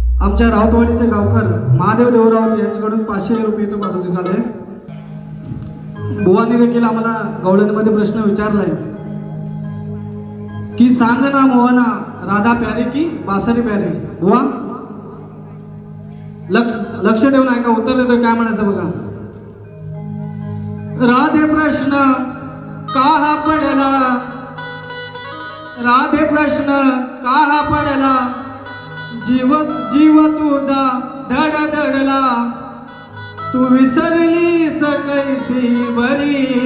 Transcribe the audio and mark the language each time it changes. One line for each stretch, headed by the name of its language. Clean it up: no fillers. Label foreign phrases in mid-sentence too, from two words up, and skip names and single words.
Marathi: आमच्या राऊतवाडीचे गावकर महादेव देवराव यांच्याकडून 500 रुपयाचं पारितोषिक आलंय. बुवांनी देखील आम्हाला गवळणीमध्ये प्रश्न विचारलाय की सांग ना मोहना राधा प्यारी की बासरी प्यारी. बुवा लक्ष देऊन ऐका, उत्तर देतोय काय म्हणायचं बघा. राधे प्रश्न का हा पडला, राधे प्रश्न का हा पडला, जीव जीव तुझा धडधडला, तू विसरलीस कैसी बरी.